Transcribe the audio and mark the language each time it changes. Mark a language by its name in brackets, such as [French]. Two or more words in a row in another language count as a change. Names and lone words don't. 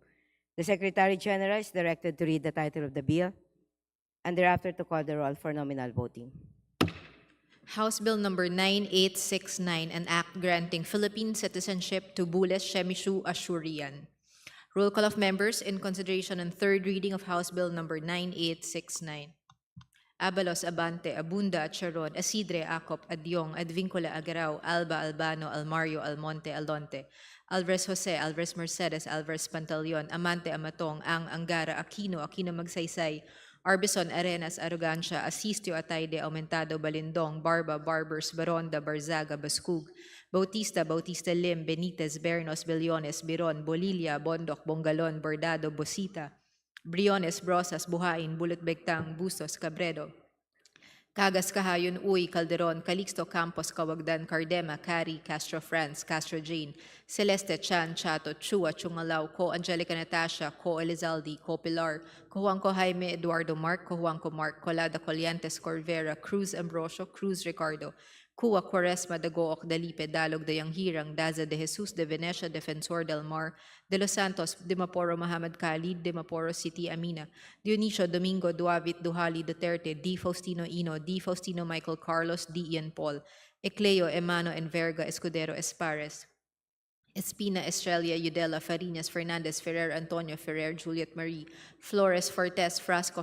[English] The Secretary General is directed to read the title of the bill and thereafter to call the roll for nominal voting. House Bill Number 9869, an act granting Philippine citizenship to Bules Shemishu Ashurian. Roll call of members in consideration on third reading of House Bill Number 9869. Abalos, Abante, Abunda, Charon, Asidre, Acop, Adyong, Advincula, Agarao, Alba, Albano, Almario, Almonte, Alonte, Alvarez Jose, Alvarez Mercedes, Alvarez Pantaleon, Amante, Amatong, Ang, Angara, Aquino, Aquino Magsaysay, Arbison, Arenas, Arrogancia, Asistio, Atayde, Aumentado, Balindong, Barba, Barbers, Baronda, Barzaga, Bascug, Bautista, Bautista Lim, Benitez, Bernos, Bellones, Biron, Bolilla, Bondoc, Bongalon, Bordado, Bosita, Briones, Brosas, Buhain, Bulot Begtang, Bustos, Cabredo, Cagas, Kahayon, Uy, Calderon, Calixto, Campos, Cawagdan, Cardema, Cari, Castro France, Castro Jane, Celeste, Chan, Chato, Chua, Chungalaw, Co Angelica Natasha, Co Elizalde, Co Pilar, Co Juanco Jaime, Eduardo Mark, Co Juanco Mark, Colada Coliantes, Corvera, Cruz Ambrosio, Cruz Ricardo, Cua Quaresma, Dagook, Dalipe, Dalog, Dayang Hirang, Daza de Jesus, de Venecia, Defensor del Mar, de Los Santos, Dimaporo Muhammad Khalid, Dimaporo City Amina, Dionisio Domingo Duavit Duhali Duterte, D. Faustino Ino, D. Faustino Michael Carlos, D. Ian Paul, Ecleo Emano Enverga Escudero Espares, Espina Estrella Udela Farinas Fernandez Ferrer Antonio Ferrer Juliet Marie Flores Fortes Frasco